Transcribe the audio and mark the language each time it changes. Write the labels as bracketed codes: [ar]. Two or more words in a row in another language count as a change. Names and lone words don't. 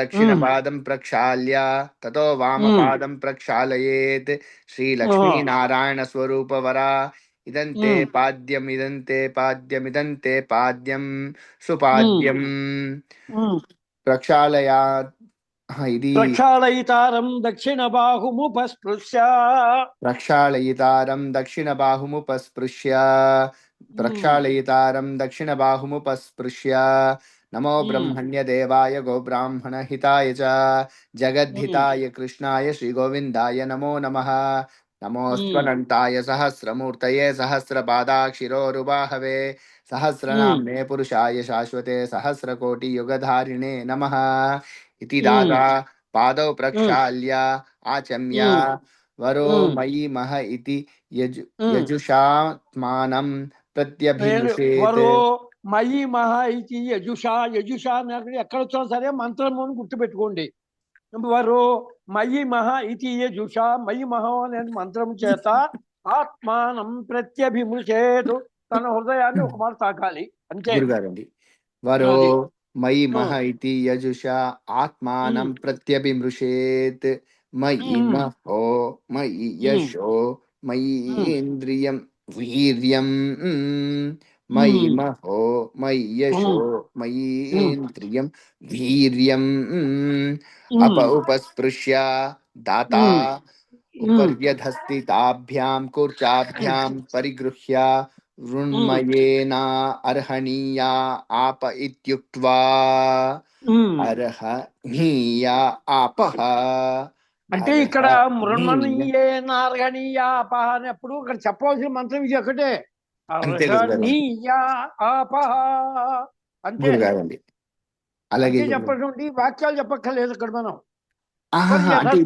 [sa] दक्षिणपादं प्रक्षाल्य ततो ఉమ్, वामपादं प्रक्षालयेत्. श्रीलक्ष्मीनारायणस्वरूपवरा इदन्ते ఉమ్, पाद्यम् इदन्ते पाद्यमिदन्ते पाद्यं ఉమ్, सुपाद्यं ఉమ్. प्रक्षालयात्. ఇది ప్రక్షాళయితారం దక్షిణ బాహుముపస్పృశ్య. ప్రక్షాళయితారం దక్షిణబాహుముపస్పృశ్య. ఉమ్, ప్రక్షాళయితారం దక్షిణబాహుముపస్పృశ్య. నమో ఉమ్, బ్రహ్మణ్యదేవాయ గోబ్రాహ్మణహితాయ చ ఉమ్, జగద్ధితాయ కృష్ణాయ శ్రీగోవిందాయ నమో నమః. ఉమ్, నమోస్త్వనంతాయ సహస్రమూర్తయే సహస్రపాదాక్షిరోరుబాహవే ఉమ్, సహస్రనామ్నే పురుషాయ శాశ్వతే సహస్రకోటియుగధారిణే నమః. इति ఉమ్, दादा पादौ ఉమ్, प्रक्षाल्य आचम्य ఉమ్, वरो ఉమ్, मयि मह इति ఉమ్. यजुषात्मानं प्रत्यभिमृशेत्. వరో మయి మహా ఇది యజుషా. [te] యజుషా అని ఎక్కడ వచ్చినా సరే మంత్రము అని గుర్తుపెట్టుకోండి. [sa] వరో మయి మహా ఇది యజుషా. మయి మహా [te] అనే మంత్రం చేత [sa] ఆత్మానం ప్రత్యభిమృశేతు. [te] తన హృదయాన్ని ఒక మాట తాకాలి. అంతే. గురుగారండి. వరో అది [sa] మయి మహ ఉమ్, ఇతి యజుషా ఆత్మానం ఉమ్, ప్రత్యభిమృశేత్. మయి ఉమ్, మహో మయి ఉమ్, యశో మయి ఉమ్, ఇంద్రియం వీర్యం. మయి ఉమ్, మహో మయి యశో ఉమ్, మయి ఉమ్, ఇంద్రియం వీర్యం. అప ఉమ్, ఉపస్పృశ్య దాతా ఉమ్, ఉమ్, उपर्यधस्थिताभ्यां कूर्चाभ्यां परिगृह्य ఉమ్, ऋण्मयेना अर्हणीया आप इत्युक्त्वा ఉమ్. अर्हणीया आपः. [te] అంటే ఇక్కడ [sa] अर्हणीय. మృణమనీయే నార్గణీయ అపహ [te] అనేప్పుడు ఇక్కడ చెప్పవలసిన మంత్రం ఇది ఒకటే. అంతే గురుగారు. [sa] అర్హణీయ ఆపహ. అంతే. [te] గురుగారండి. అలాగే అంతే గురుగారు. చెప్పండి. వాక్యాలు చెప్పక్కర్లేదు ఇక్కడ మనం. ఆహాహా, అంటే ఇది